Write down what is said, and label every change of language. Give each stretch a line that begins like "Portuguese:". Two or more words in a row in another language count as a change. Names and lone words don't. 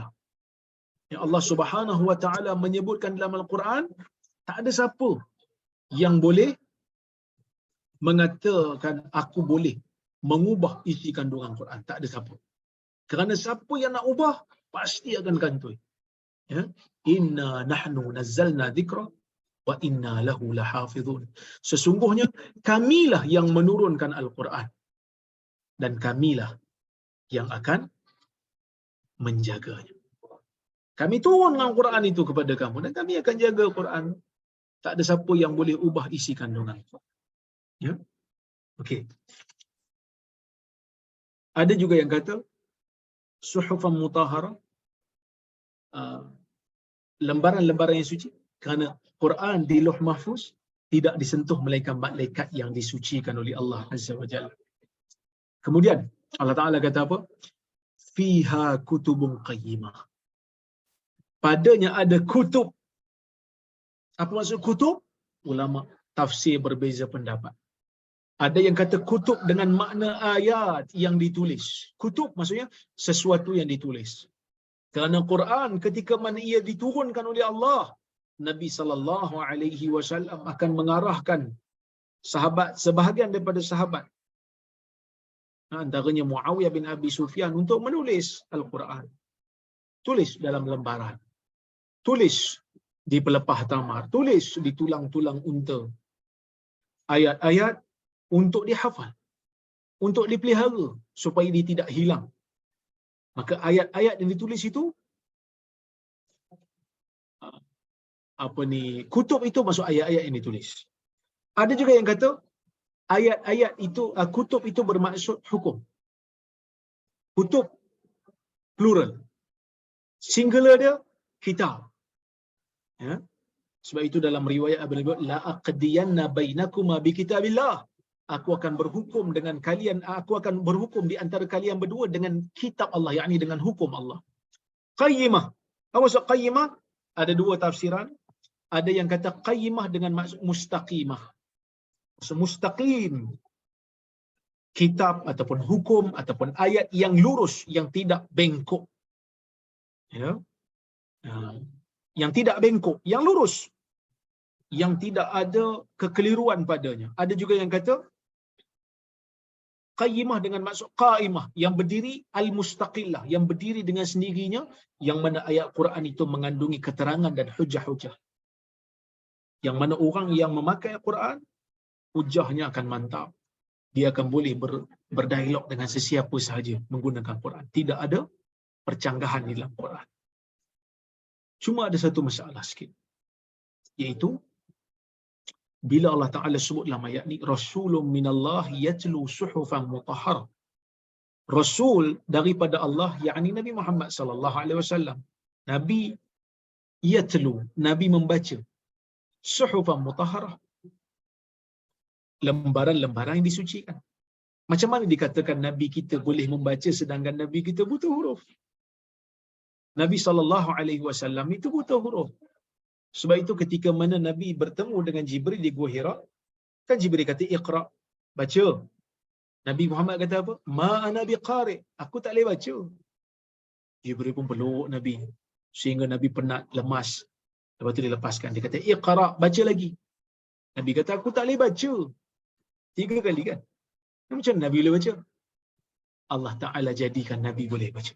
Malay: Ya, Allah
Arabic: سبحانه وتعالى
Malay: menyebutkan dalam Al-Quran, tak ada siapa yang boleh mengatakan aku boleh mengubah isi kandungan Quran. Tak ada siapa. Kerana siapa yang nak ubah pasti akan kantoi.
Arabic: Ya, إنا نحن نزلنا الذكر وإنا له لحافظون.
Malay: Sesungguhnya kamilah yang menurunkan Al-Quran dan kamilah yang akan menjaganya. Kami turunkan Al-Quran itu kepada kamu dan kami akan jaga Al-Quran. Tak ada siapa yang boleh ubah isi kandungan. Ya. Okey. Ada juga yang kata
Arabic: صحفا مطهرة,
Malay: lembaran-lembaran yang suci, kerana Quran di Lauh Mahfuz tidak disentuh melainkan malaikat yang disucikan oleh Allah
Arabic: عز وجل.
Malay: Kemudian Allah Taala kata apa?
Arabic: فيها كتب قيمة.
Malay: Padanya ada kutub. Apa maksud kutub? Ulama tafsir berbeza pendapat. Ada yang kata kutub dengan makna ayat yang ditulis. Kutub maksudnya sesuatu yang ditulis. Kerana Quran ketika mana ia diturunkan oleh Allah, Nabi
Arabic: صلى الله عليه وسلم
Malay: akan mengarahkan sahabat, sebahagian daripada sahabat, antaranya Muawiyah bin Abi Sufyan, untuk menulis Al-Quran. Tulis dalam lembaran. Tulis di pelepah tamar. Tulis di tulang-tulang unta. Ayat-ayat untuk dihafal. untuk dipelihara supaya dia tidak hilang. Maka ayat-ayat yang ditulis itu kutub itu masuk ayat-ayat yang ditulis. Ada juga yang kata ayat-ayat itu kutub itu bermaksud hukum. Kutub plural. Singular dia kitab. Ya. Sebab itu dalam riwayat Abu Hurairah,
Arabic: لأقضين بينكما بكتاب الله.
Malay: Aku akan berhukum dengan kalian, aku akan berhukum di antara kalian berdua dengan kitab Allah, yakni dengan hukum Allah. Qayyimah. Apa maksud qayyimah? Ada dua tafsiran. Ada yang kata qayyimah dengan maksud mustaqimah. Maksud mustaqim. Kitab ataupun hukum ataupun ayat yang lurus, yang tidak bengkok. Ya. Yang tidak bengkok, yang lurus. Yang tidak ada kekeliruan padanya. Ada juga yang kata qayyimah dengan maksud qaimah, yang berdiri, al-mustaqillah, yang berdiri dengan sendirinya, yang mana ayat Quran itu mengandungi keterangan dan hujah-hujah. Yang mana orang yang memakai Al-Quran, hujahnya akan mantap. Dia akan boleh berdialog dengan sesiapa sahaja menggunakan Quran. Tidak ada percanggahan di dalam Quran. Cuma ada satu masalah sikit. Iaitu, bila Allah Ta'ala sebut dalam ayat ni,
Arabic: رسول من الله يتلو صحفا مطهرة.
Malay: Rasul daripada Allah, yakni Nabi Muhammad
Arabic: صلى الله عليه وسلم.
Malay: Nabi yatlu, Nabi membaca
Arabic: صحفا مطهرة,
Malay: lembaran-lembaran yang disucikan. Macam mana dikatakan Nabi kita boleh membaca sedangkan Nabi kita buta huruf? Nabi
Arabic: صلى الله عليه وسلم
Malay: itu buta huruf. Sebab itu ketika mana Nabi bertemu dengan Jibril di Gua Hira, kan Jibril kata Iqra, baca. Nabi Muhammad kata apa?
Arabic: ما أنا بقارئ,
Malay: aku tak boleh baca. Jibril pun peluk Nabi sehingga Nabi penat, lemas. Lepas tu dia lepaskan, dia kata Iqra, baca lagi. Nabi kata aku tak boleh baca. 3 kali kan? Macam Nabi boleh baca? Allah Ta'ala jadikan Nabi boleh baca.